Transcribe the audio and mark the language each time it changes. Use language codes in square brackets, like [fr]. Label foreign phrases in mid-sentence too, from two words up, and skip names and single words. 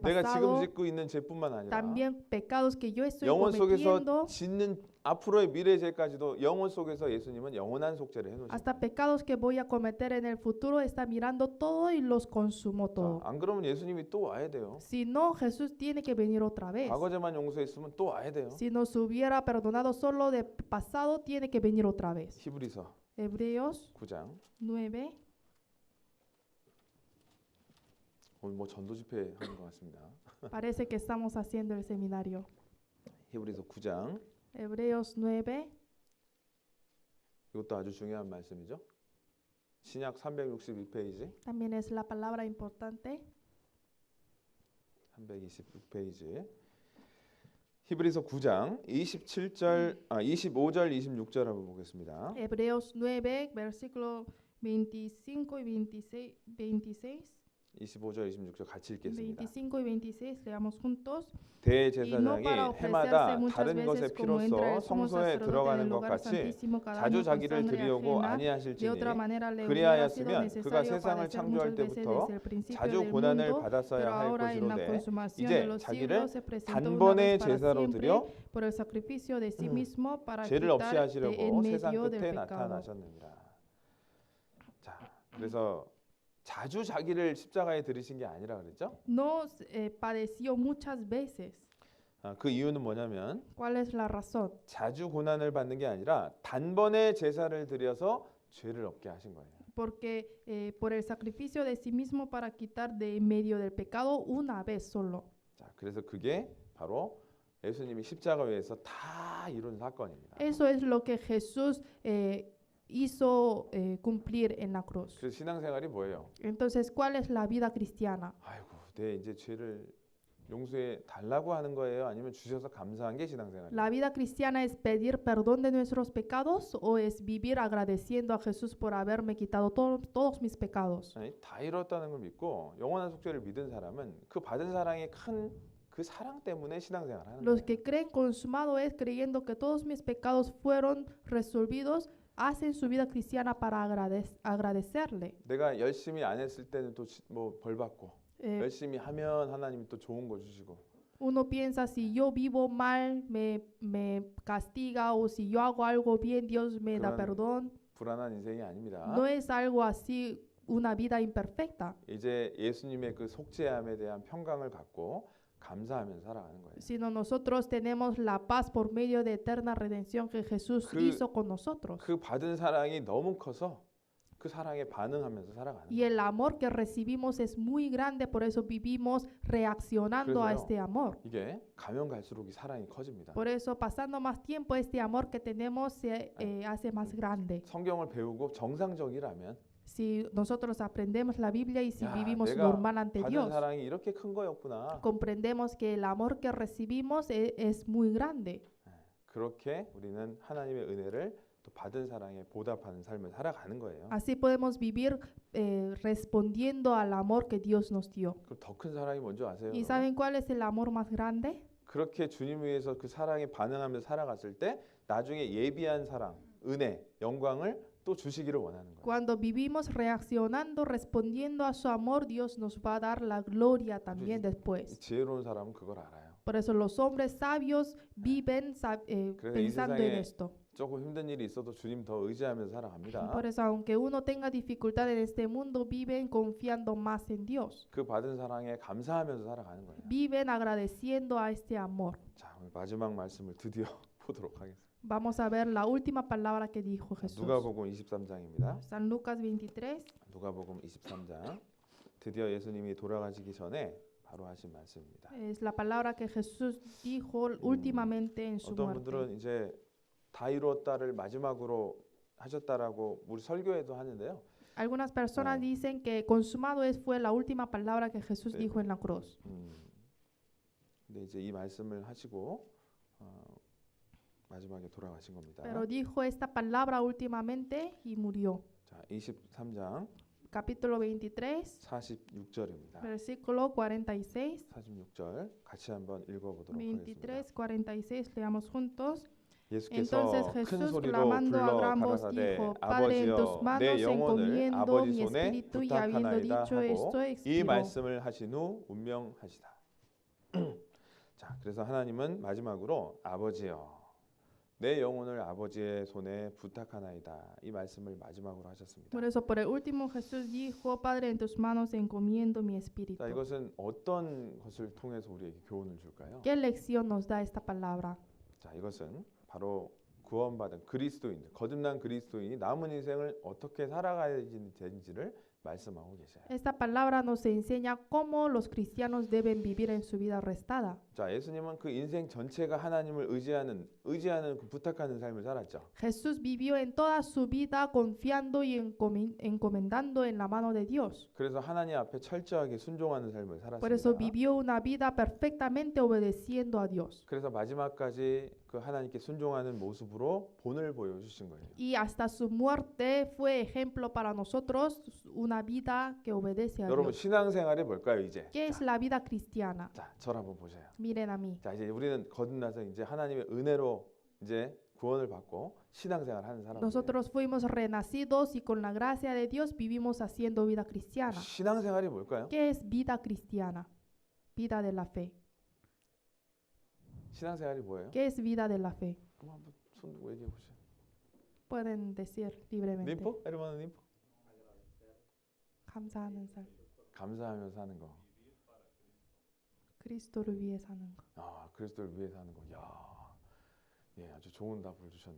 [ko] 내가 지금 [es] pasado. [ko] 짓고 있는 죄뿐만 아니라 [es] También pecados que yo estoy [ko] 영원 속에서 [es] cometiendo. [ko] 짓는 앞으로의 미래 죄까지도 영원 속에서 예수님은 영원한 속죄를 해놓으십니다. [es] Hasta pecados que voy a cometer en el futuro está mirando todo y los consumó todo. [ko] 안 그러면 예수님이 또 와야 돼요. [es] Si no, Jesús tiene que venir otra vez. [ko] 과거 죄만 용서했으면 또 와야 돼요. [es] Si nos hubiera perdonado solo de pasado, tiene que venir otra vez. [ko] 히브리서 [es] Hebreos [ko] 9장. [es] 9. [ko] 오늘 뭐 전도 집회 하는 것 같습니다. [es] Parece que estamos haciendo el seminario. [ko] 히브리서 9장. [es] Hebreos 9. [ko] 이것도 아주 중요한 말씀이죠. 신약 362페이지. [es] También es la palabra importante. [ko] 326페이지. 히브리서 9장 25절 26절 한번 보겠습니다. [es] Hebreos 9, versículo 25 y 26. [ko] 25절 26절 같이 읽겠습니다. [es] 25 y 26 leamos juntos. [ko] 대제사장이 해마다 다른 것의 피로써 성소에 들어가는 것 같이 자주 자기를 드리려고 아니하실지니 그리하였으면 그가 세상을 창조할 때부터 자주 고난을 받았어야 할 것이로되 이제 자기를 단번에 제사로 드려 죄를 없이 하시려고 세상 끝에 나타나셨느니라. 자, 그래서 자주 자기를 십자가에 들이신 게 아니라 그랬죠? [es] No padeció muchas veces. [ko] 그 이유는 뭐냐면 [es] ¿Cuál es la razón? [ko] 자주 고난을 받는 게 아니라 단번에 제사를 드려서 죄를 없게 하신 거예요. [es] Porque por el sacrificio de sí mismo para quitar de en medio del pecado una vez solo. [ko] 자, 그래서 그게 바로 예수님이 십자가 위에서 다 이룬 사건입니다. [es] Eso es lo que Jesús hizo cumplir en la cruz. [ko] 그래서 신앙생활이 뭐예요? [es] Entonces, ¿cuál es la vida cristiana? [ko] 아이고, 내 이제 죄를 용서해 달라고 하는 거예요? 아니면 주셔서 감사한 게 신앙생활이에요? [es] ¿La vida cristiana es pedir perdón de nuestros pecados o es vivir agradeciendo a Jesús por haberme quitado todos mis pecados? [ko] 아니, 다 이뤘다는 걸 믿고 영원한 속죄를 믿은 사람은 그 받은 사랑의 큰 그 사랑 때문에 신앙생활을 하는 [es] Los [ko] 거예요. [es] que creen consumado es creyendo que todos mis pecados fueron resolvidos, hacen su vida cristiana para agradecerle. [ko] 내가 열심히 안 했을 때는 또 뭐 벌 받고 열심히 하면 하나님이 또 좋은 거 주시고. [es] Uno piensa si yo vivo mal me castiga o si yo hago algo bien Dios me da perdón. [ko] 불안한 인생이 아닙니다. [es] No es algo así una vida imperfecta. [ko] 이제 예수님의 그 속죄함에 대한 평강을 갖고 감사하면서 살아가는 거예요. [es] Sino nosotros tenemos la paz por medio de eterna redención que Jesús hizo con nosotros. [ko] 그 받은 사랑이 너무 커서 그 사랑에 반응하면서 살아가는 [es] Y [ko] 거예요. [es] el amor que recibimos es muy grande, por eso vivimos reaccionando a este amor. [ko] 이게 가면 갈수록 이 사랑이 커집니다. [es] Por eso pasando más tiempo este amor que tenemos se hace más grande. [ko] 성경을 배우고 정상적이라면 [es] Si nosotros aprendemos la Biblia y si [ko] 야, [es] vivimos [ko] 내가 [es] normal ante [ko] 받은 [es] Dios, [ko] 사랑이 이렇게 큰 거였구나. [es] comprendemos que el amor que recibimos es muy grande. [ko] 그렇게 우리는 하나님의 은혜를 또 받은 사랑에 보답하는 삶을 살아가는 거예요. [es] Así podemos vivir respondiendo al amor que Dios nos dio. [ko] 그럼 더 큰 사랑이 뭔지 아세요? [es] ¿Y saben cuál es el amor más grande? [ko] 그렇게 주님 위해서 그 사랑에 반응하면서 살아갔을 때 나중에 예비한 사랑, 은혜, 영광을 또 주시기를 원하는 거예요. [es] Cuando vivimos reaccionando, respondiendo a su amor, Dios nos va a dar la gloria también después. [ko] 지혜로운 사람은 그걸 알아요. [es] Por eso los hombres sabios viven pensando en esto. [ko] 조금 힘든 일이 있어도 주님 더 의지하면서 살아갑니다. [es] Por eso, aunque uno tenga dificultad en este mundo, viven confiando más en Dios. [ko] 그 받은 사랑에 감사하면서 살아가는 거예요. [es] Viven agradeciendo a este amor. [ko] 자, 오늘 마지막 말씀을 드디어 보도록 하겠습니다. [es] Vamos a ver la última palabra que dijo Jesús. [ko] 누가복음 23장입니다. [es] San Lucas 23. [ko] 누가복음 23장. 드디어 예수님이 돌아가시기 전에 바로 하신 말씀입니다. [es] Es la palabra que Jesús dijo últimamente en su [ko] 어떤 [es] muerte. [ko] 분들은 이제 다 이루었다를 마지막으로 하셨다라고 우리 설교에도 하는데요. [es] Algunas personas dicen que consumado fue la última palabra que Jesús dijo en la cruz. [ko] 근데 이제 이 말씀을 하시고 마지막에 돌아가신 겁니다. [es] Pero dijo esta palabra últimamente y murió. [ko] 자, 23장 [es] capítulo 23, [ko] 46절입니다. [es] versículo 46. [ko] 46절 같이 한번 읽어보도록 [es] 23, [ko] 하겠습니다. [es] 46, leamos juntos. [ko] 예수께서 [es] Entonces [ko] 큰 [es] Jesús [ko] 소리로 [es] clamando a [ko] 불러 [es] gran voz [ko] 가라사대 [es] dijo, Padre, en tus [ko] 아버지여 내 [es] manos [ko] 영혼을 [es] encomiendo [ko] 아버지 [es] mi [ko] 손에 [es] espíritu, y habiendo [ko] 부탁하나이다 [es] dicho [ko] 하고 [es] esto, [ko] 이 [es] expiró. [ko] 말씀을 하신 후 운명하시다. 자, 그래서 하나님은 마지막으로 아버지여 내 영혼을 아버지의 손에 부탁하나이다 이 말씀을 마지막으로 하셨습니다. [es] Por eso, por el último, Jesús dijo, Padre, en tus manos encomiendo mi espíritu. [ko] 자, 이것은 어떤 것을 통해서 우리에게 교훈을 줄까요? [es] ¿Qué lección nos da esta palabra? [ko] 자, 이것은 바로 구원받은 그리스도인들, 거듭난 그리스도인이 남은 인생을 어떻게 살아가야 되는지를 말씀하고 계셔요. [es] Esta palabra nos enseña cómo los cristianos deben vivir en su vida restada. [ko] 자, 예수님은 그 인생 전체가 하나님을 의지하는 그 부탁하는 삶을 살았죠. [es] Jesús vivió en toda su vida confiando y encomendando en la mano de Dios. [ko] 그래서 하나님 앞에 철저하게 순종하는 삶을 [es] Por eso [ko] 살았습니다. [es] vivió una vida perfectamente obedeciendo a Dios. [ko] 그래서 마지막까지 그 하나님께 순종하는 모습으로 본을 보여주신 거예요. [es] Y hasta su muerte fue ejemplo para nosotros, una vida que obedece a [ko] 여러분 [es] Dios. [ko] 신앙생활이 뭘까요, 이제? [es] ¿Qué es la vida cristiana? [ko] 자, 저를 한번 보세요. [es] Miren a mí. [ko] 자, 이제 우리는 거듭나서 이제 하나님의 은혜로 이제 구원을 받고 신앙생활 하는 사람들. [es] Nosotros fuimos renacidos y con la gracia de Dios vivimos haciendo vida cristiana. [ko] 신앙생활이 뭘까요? [es] ¿Qué es vida cristiana? Vida de la fe. [ko] 신앙생활이 뭐예요? [es] ¿Qué es vida de la fe? [ko] 그럼 한번 손 들고 얘기해 보세요. [es] Pueden decir libremente. [ko] 님포? 에르마는 님포? 감사하는 삶. 감사하면서 사는 거. 그리스도를 위해 사는 거. 아, 그리스도를 위해 사는 거. 야, 예, 아주 좋은 답을 주셨네.